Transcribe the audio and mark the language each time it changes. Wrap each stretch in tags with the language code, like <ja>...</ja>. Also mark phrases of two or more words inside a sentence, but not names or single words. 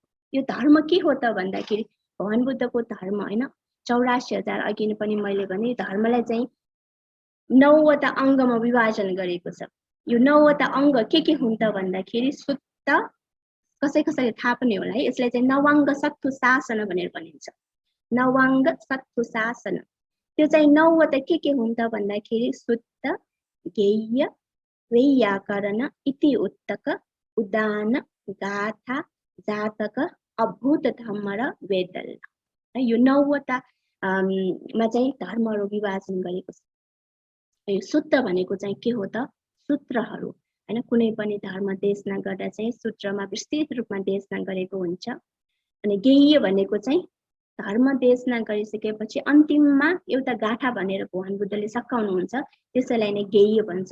<ne>यो धर्म के हो त भन्दाखेरि भगवान बुद्धको धर्म होइन 84,000 अघि पनि मैले भने धर्मलाई चाहिँ 9 वटा अङ्गमा विभाजन गरेको छ। यो 9 वटा अङ्ग के हुन् त भन्दाखेरि सुत्त, कसैले थाहा पनि होला है, यसलाई चाहिँ</ne> <pi>नवाङ्ग सत्तु शासन</pi> <ne>भनेर भनिन्छ।</ne> <pi>नवाङ्ग सत्तु शासन</pi> <ne>त्यो चाहिँ 9 वटा के हुन् त भन्दाखेरि सुत्त, गेय, वैयाकरण, इति उत्तक, उदान, गाथा, जातक, अभूत धम्म र वेदल। यो 9 वटा मा चाहिँ धर्महरू विभाजन गरेको छ। यो सूत्र भनेको चाहिँ के हो त? सूत्रहरू हैन। कुनै पनि धर्म देशना गर्दा चाहिँ सूत्रमा विस्तृत रूपमा देशना गरेको हुन्छ। अनि गेय भनेको चाहिँ धर्म देशना गरिसकेपछि अन्तिममा एउटा गाथा भनेर भगवान बुद्धले सकाउनुहुन्छ, त्यसैलाई नै गेय भन्छ।</ne>